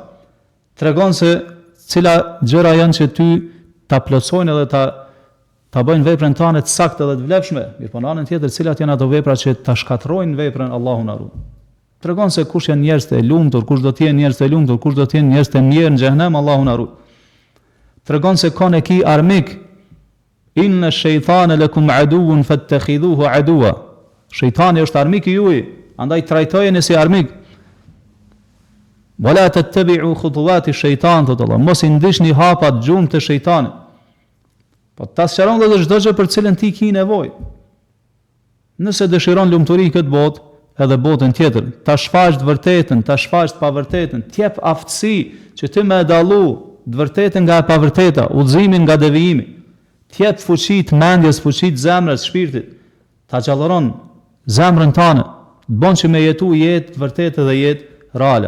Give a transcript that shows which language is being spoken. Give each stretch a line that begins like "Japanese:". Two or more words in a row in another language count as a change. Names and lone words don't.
Albanian: Tregon se cila gjëra janë që ty ta plotsojnë edhe ta bëjnë veprën tënde të saktë dhe të vlefshme. Mirpo në anën tjetër, cilat janë ato vepra që ta shkatrojnë veprën Allahu na ruaj. Tregon se kush janë njerëz të lumtur, kush do të jenë njerëz të lumtur, kush do të jenë njerëz të mirë në xhehenem, Allahu na ruaj. Tregon se kanë ki armik.
Arabic: إن الشيطان لكم عدو فاتخذوه عدوا.
Albanian: Shejtani është armik i juaj, andaj trajtojeni si armik.
Arabic: ولا تتبعوا خطوات الشيطان,
Albanian: thot Allah, mos i ndiqni hapat gjumë të shejtanit. Po ta sqaron edhe çdo gjë për cilën ti ke nevojë. Nëse dëshiron lumturi këtë botë, edhe botën tjetër, ta shfaq të vërtetën, ta shfaq të pavërtetën, t'jep aftësi që ti më dallu të vërtetën nga e pavërteta, udhëzimin nga devijimi, t'jep fuqi të mendjes, fuqi të zemrës, shpirtit, ta gjallëron zemrën tënde, të bën që me jetu jetë të vërtetë dhe jetë reale.